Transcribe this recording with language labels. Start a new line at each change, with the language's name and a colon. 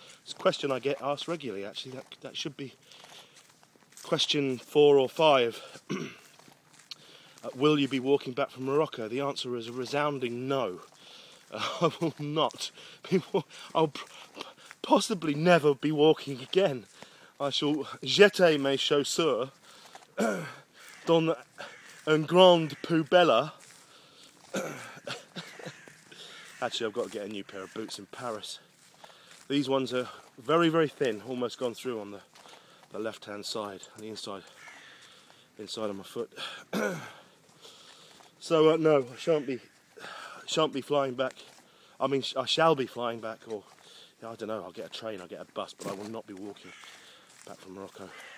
English: It's a question I get asked regularly, actually. That should be question 4 or 5. Will you be walking back from Morocco? The answer is a resounding no. I will not be. I'll possibly never be walking again. I shall
French: jeter mes chaussures dans un grande poubelle.
English: Actually, I've got to get a new pair of boots in Paris. These ones are very, very thin, almost gone through on the left-hand side, on the inside of my foot. So no, I shan't be flying back. I mean, I shall be flying back, or I don't know. I'll get a train, I'll get a bus, but I will not be walking back from Morocco.